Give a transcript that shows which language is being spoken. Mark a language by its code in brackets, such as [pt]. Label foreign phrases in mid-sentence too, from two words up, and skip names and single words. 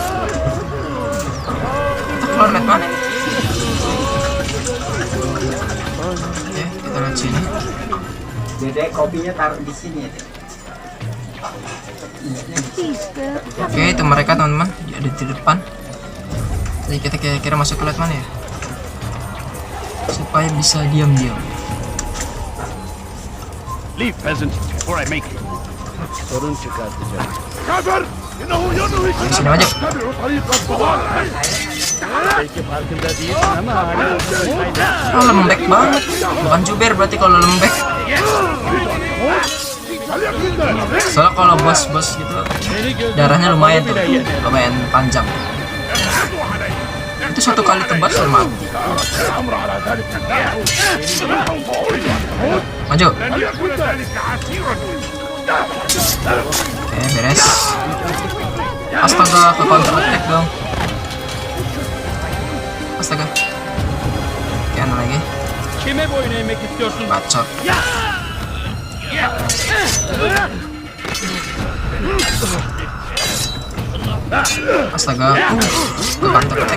[id] Kita keluar lihat mana? Oke, kita lihat sini. Dede kopinya taruh di sini ya. Oke, itu mereka teman-teman, dia ada di depan. Jadi kita kira-kira masuk ke lihat mana ya? Supaya bisa diam-diam. [en] Leave, peasant, before I make it. [tr] Sorun çıkartacak. [id] Sini aja. [tr] Belki farkında değilsin ama hala [id] Oh, lembek banget. Bukan Jubair berarti kalau lembek. Soalnya kalau bos-bos gitu darahnya lumayan tuh, lumayan panjang. Itu satu kali tebas udah mati. Maju. Oke, beres. Astaga, ke [en] counter attack [id] dong. Astaga. Oke, lagi. [tr] Kime boyun eğmek istiyorsun? [id] Bacot. Astaga, gue [en] counter attack.